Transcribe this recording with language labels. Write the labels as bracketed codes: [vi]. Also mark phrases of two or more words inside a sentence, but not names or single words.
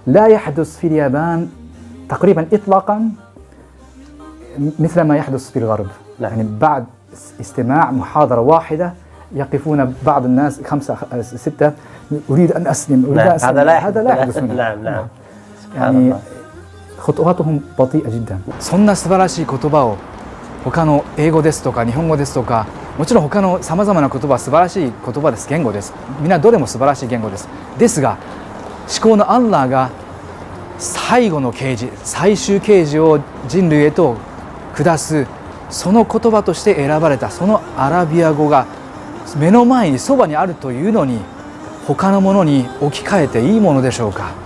[ar] لا يحدث في اليابان تقريبا إطلاقا مثل ما يحدث في الغرب. نعم. يعني بعد استماع محاضرة واحدة يقفون بعض الناس 5 6 أريد أن أسلم أريد نعم. أن أسلم. هذا لا يحدث هنا. نعم نعم. يعني خطواتهم بطيئة جدا. [ja] そんな素晴らしい言葉を他の英語ですとか日本語ですとか、もちろん他のさまざまな言葉は素晴らしい言葉です。言語です。みんなどれも素晴らしい言語です。ですが至高のアンラーが最後の啓示、最終啓示を人類へと下す、その言葉として選ばれたそのアラビア語が目の前にそばにあるというのに、他のものに置き換えていいものでしょうか。